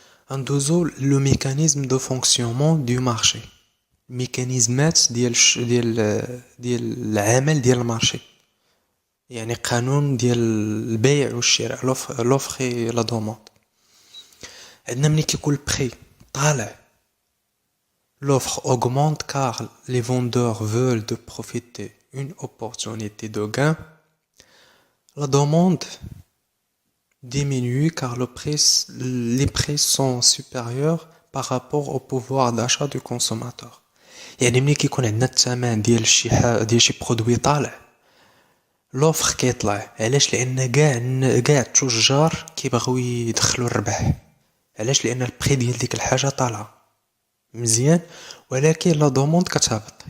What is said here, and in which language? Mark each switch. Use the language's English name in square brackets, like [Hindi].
[Arabic] ندوزو لو ميكانيزم دو فونكسيونمون دو مارشي، ميكانيزمات ديال العمل ديال المارشي، يعني قانون ديال البيع والشراء، لوفر اي لا دوموند. عندنا ملي كيكون البري طالع، [French] l'offre augmente car les vendeurs veulent de profiter une opportunité de gain. La demande diminue car les prix sont supérieurs par rapport au pouvoir d'achat du consommateur. [Arabic] يعني ملي كيكون عندنا الثمن ديال شي برودوي طالع، لوفر كيطلع. علاش؟ لان كاع التجار كيبغيو يدخلوا الربح. علاش؟ لان البري ديال ديك الحاجه طالعه مزيان، ولكن لا دوموند كتهبط.